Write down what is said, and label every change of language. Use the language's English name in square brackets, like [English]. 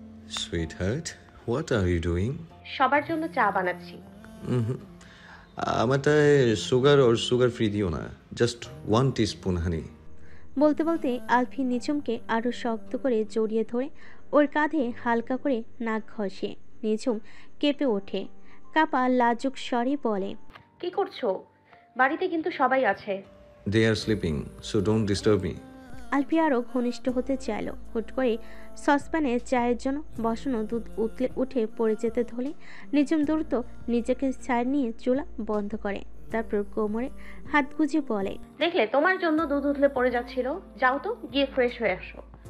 [English] Sweetheart, what are you doing? [Bangla] সবার জন্য চা বানাচ্ছি। আমারটায় সুগার আর সুগার ফ্রি দিও না, জাস্ট 1 টিস্পুন হানি। বলতে বলতে আলফি নিঝুমকে আরো শক্ত করে জড়িয়ে ধরে ওর কাঁধে হালকা করে নাক ঘষে। নিঝুম কেঁপে ওঠে। কাপা লাজুক স্বরে বলে, কি করছো? বাড়িতে কিন্তু সবাই আছে। [English] They are sleeping, so don't disturb me. [Bangla] আলফি আরও ঘনিষ্ঠ হতে চাইল। হুট করে সসপ্যানে চায়ের জন্য বসানো দুধ উতলে উঠে পড়ে যেতে ধরে নিঝুম দ্রুত নিজেকে ছাড় নিয়ে চুলা বন্ধ করে। তারপর কোমরে হাত গুজে বলে, দেখলে তোমার জন্য দুধ উতলে পড়ে যাচ্ছিল, যাও তো গিয়ে ফ্রেশ হয়ে আসো।